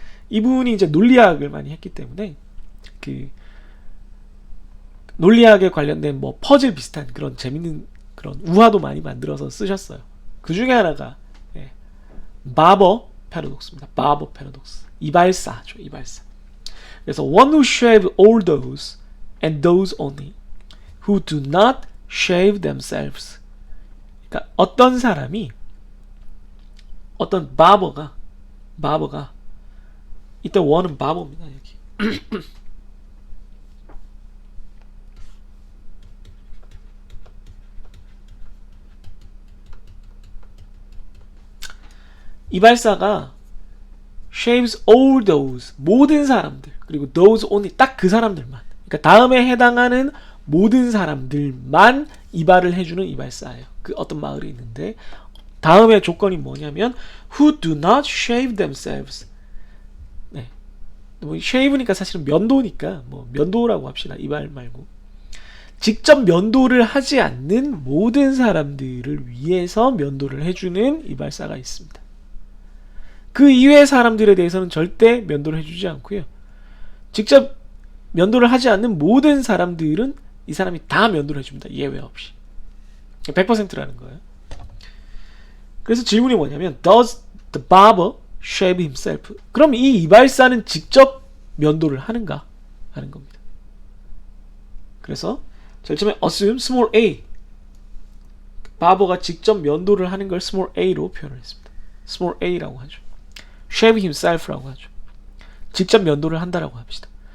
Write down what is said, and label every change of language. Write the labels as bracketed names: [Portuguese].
[Korean] 이분이 이제 논리학을 많이 했기 때문에 그 논리학에 관련된 뭐 퍼즐 비슷한 그런 재밌는 그런 우화도 많이 만들어서 쓰셨어요. 그 중에 하나가 바버 패러독스입니다. 바버 패러독스. 이발사죠. 이발사. 그래서 [English] one who shave all those and those only who do not shave themselves. [Korean] 그러니까 어떤 사람이 어떤 바버가 이때 one은 바버입니다. 여기. 이발사가 [English] shaves all those [Korean] 모든 사람들 그리고 [English] those only [Korean] 딱 그 사람들만 그러니까 다음에 해당하는 모든 사람들만 이발을 해주는 이발사예요. 그 어떤 마을이 있는데 다음에 조건이 뭐냐면 [English] who do not shave themselves. [Korean] 네, 뭐 shave니까 사실은 면도니까 뭐 면도라고 합시다. 이발 말고 직접 면도를 하지 않는 모든 사람들을 위해서 면도를 해주는 이발사가 있습니다. 그 이외의 사람들에 대해서는 절대 면도를 해주지 않고요. 직접 면도를 하지 않는 모든 사람들은 이 사람이 다 면도를 해줍니다. 예외 없이. 100%라는 거예요. 그래서 질문이 뭐냐면 [English] Does the barber shave himself? [Korean] 그럼 이 이발사는 직접 면도를 하는가? 하는 겁니다. 그래서 제일 처음에 assume small a 바버가 직접 면도를 하는 걸 small a로 표현을 했습니다. small a라고 하죠. [English] shave himself [Korean] 라고 하죠. 직접 면도를 한다라고 합시다.